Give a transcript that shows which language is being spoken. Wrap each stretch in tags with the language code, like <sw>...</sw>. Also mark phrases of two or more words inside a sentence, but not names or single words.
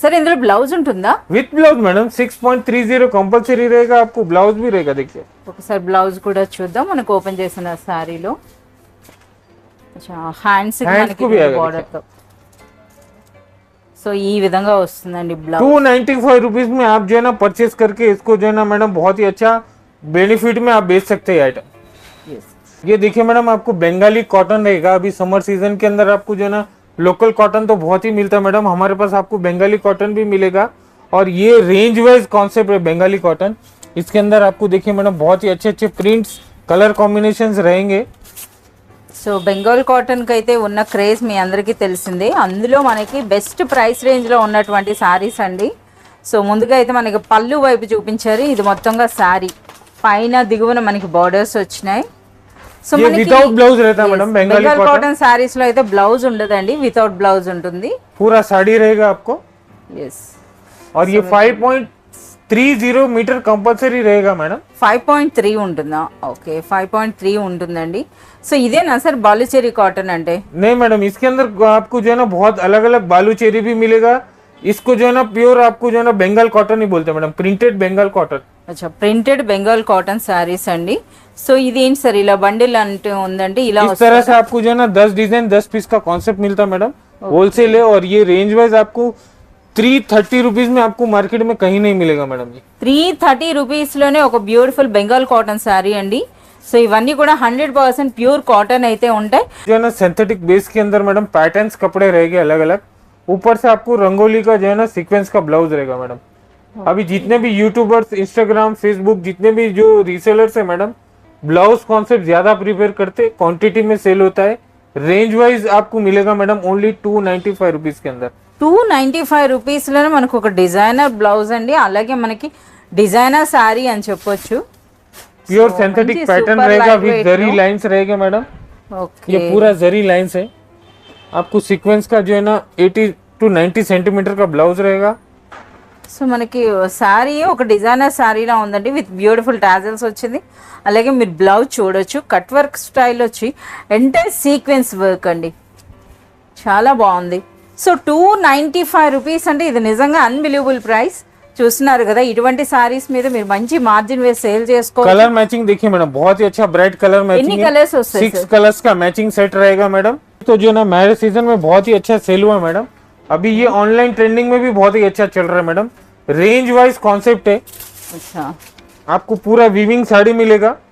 <te>సరే ఇందులో బ్లౌజ్ ఉంటుందా?</te> <en>with blouse</en> <hi>मैडम 6.30 कंपलसरी रहेगा, आपको ब्लाउज भी रहेगा. देखिए</hi> <te>ఒకసారి బ్లౌజ్ కూడా చూద్దాం. మనకు ఓపెన్ చేసిన శారీలో హ్యాండ్స్ మనకి బార్డర్ తో సో ఈ విధంగా వస్తుందండి బ్లౌజ్.</te> <hi>295 रुपीज में आप जो है ना परचेज करके इसको जो है ना मैडम बहुत ही अच्छा बेनिफिट में आप बेच सकते हैं आइटम. ये देखिए मैडम आपको बंगाली कॉटन रहेगा. अभी</hi> <en>summer season</en> <hi>के अंदर आपको जो है ना</hi> <en>local cotton</en> <hi>तो बहुत ही मिलता है मैडम, हमारे पास आपको बंगाली कॉटन भी मिलेगा. और ये</hi> <en>range wise concept</en> <hi>है बंगाली कॉटन. इसके अंदर आपको देखिए मैडम बहुत ही अच्छे अच्छे</hi> <en>prints colour combinations</en> <hi>रहेंगे.</hi> <te>సో బెంగాల్ కాటన్కి అయితే ఉన్న క్రేజ్ మీ అందరికీ తెలిసిందే. అందులో మనకి</te> <en>best price</en> <te>రేంజ్లో ఉన్నటువంటి శారీస్ అండి. సో ముందుగా అయితే మనకి పళ్ళు వైపు చూపించారు. ఇది మొత్తంగా శారీ పైన దిగువన మనకి బార్డర్స్ వచ్చినాయి. సో మనకి</te> <en>without blouse</en> <hi>रहता है मैडम बंगाली</hi> <te>బెంగాల్</te> <hi>कॉटन.</hi> <te>కాటన్ శారీస్ లో అయితే బ్లౌజ్ ఉండదండి,</te> <en>without blouse</en> <te>ఉంటుంది.</te> <hi>पूरा साड़ी रहेगा आपको.</hi> <te>ఎస్.</te> <hi>और ये 5.30</hi> <en>metre compulsory</en> <hi>रहेगा मैडम.</hi> <te>5.3 ఉంటుందా? ఓకే 5.3 ఉంటుందండి. సో ఇదేనా సార్ బాలుచేరి కాటన్ అంటే?</te> <hi>नहीं मैडम, इसके अंदर आपको जो है ना बहुत अलग अलग बालू चेरी भी मिलेगा. इसको जो है ना प्योर आपको जो है ना बंगाल कॉटन ही बोलते हैं मैडम,</hi> <en>printed Bengal cotton.</en> <te>అచ్చా</te> <en>printed Bengal cotton sarees</en> <te>అండి. సో ఇది ఏంటి సార్ ఇలా బండిల్ అంటే ఉందంటే ఇలా</te> <hi>इस तरह से आपको जो है ना 10 डिजाइन 10 पीस का कॉन्सेप्ट मिलता है मैडम, होलसेल है. और ये</hi> <en>range wise</en> <hi>आपको 330 रुपीज में आपको मार्केट में कहीं नहीं मिलेगा मैडम. जी</hi> <te>330 రూపీస్లోనే ఒక</te> <en>beautiful Bengal cotton saree</en> <te>అండి. సో ఇవన్నీ కూడా 100%</te> <en>pure cotton</en> <te>అయితే ఉంటాయి.</te> <hi>जो है ना</hi> <en>synthetic base</en> <hi>के अंदर मैडम पैटर्न्स कपड़े रहेंगे अलग अलग. ऊपर से आपको रंगोली का जो है ना सीक्वेंस का ब्लाउज रहेगा मैडम. अभी जितने भी यूट्यूबर्स इंस्टाग्राम फेसबुक जितने भी जो रीसेलर्स है मैडम,</hi> <en>blouse concept</en> <hi>ज्यादा प्रिपेयर करते, क्वांटिटी में सेल होता है.</hi> <en>range wise</en> <hi>आपको मिलेगा मैडम ओनली 295 रुपीज के अंदर.</hi> <te>295 రూపీస్లోనే మనకు ఒక</te> <en>designer blouse</en> <te>అండి, అలాగే మనకి</te> <en>designer saree</en> <te>అని చెప్పొచ్చు.</te> <en>pure synthetic pattern</en> <hi>रहेगा</hi> <en>with zari lines</en> <hi>रहेगा मैडम.</hi> <te>ఓకే</te> <hi>ये पूरा जरी लाइंस है. आपको सीक्वेंस का जो है ना 80 to 90 सेंटीमीटर का ब्लाउज रहेगा.</hi> <te>సో మనకి శారీ ఒక డిజైనర్ శారీలా ఉందండి,</te> <en>with beautiful tassels</en> <te>వచ్చింది. అలాగే మీరు బ్లౌజ్ చూడొచ్చు,</te> <en>cut work style</en> <te>వచ్చి</te> <en>entire sequence work</en> <te>అండి, చాలా బాగుంది. సో 295 రూపీస్ అంటే ఇది నిజంగా</te> <en>unbelievable price.</en> <te>చూస్తున్నారు కదా, ఇటువంటి సారీస్ మీద మీరు మంచి మార్జిన్ వేసి సేల్ చేసుకోవచ్చు.</te> <en>colour matching</en> <hi>देखिए मैडम बहुत ही अच्छा</hi> <en>bright colour</en> <te>ఎన్ని</te> <hi>मैचिंग है.</hi> <te>కలర్స్ వస్తాయి</te> <hi>6 कलर्स का</hi> <en>matching set</en> <hi>रहेगा मैडम. तो जो ना</hi> <en>marriage season</en> <hi>में बहुत ही अच्छा सेल हुआ मैडम. अभी ये</hi> <en>online trending</en> <hi>में भी बहुत ही अच्छा चल रहा है मैडम.</hi> <en>range wise concept</en> <hi>है.</hi> <te>అచ్చా</te> <hi>आपको पूरा वीविंग साड़ी मिलेगा.</hi>